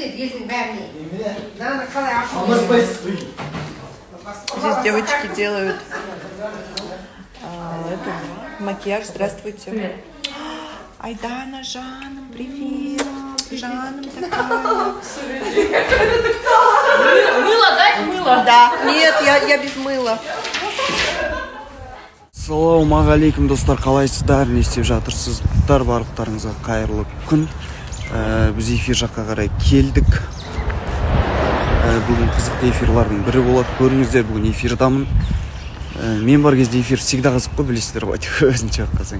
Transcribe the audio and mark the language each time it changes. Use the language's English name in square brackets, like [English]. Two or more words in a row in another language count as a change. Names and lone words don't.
[Russian] Здесь девочки делают макияж. Здравствуйте. Айдана, Жанна, привет. Жанна такая. Мыло, дай мыло. Да. Нет, я без мыла. [Kazakh] Ассалаумағалейкум достар, қалайсыздар, не істеп жатырсыздар, барлықтарыңызға қайырлы күн. Біз эфир жаққа қарай келдік. Бүгін қызықты эфирлардың бірі болады. Көріңіздер, бүгін эфирдамын. Мен бар кезде эфир всегда қызық қой, білесіздер ғой, өзінше қалсаң.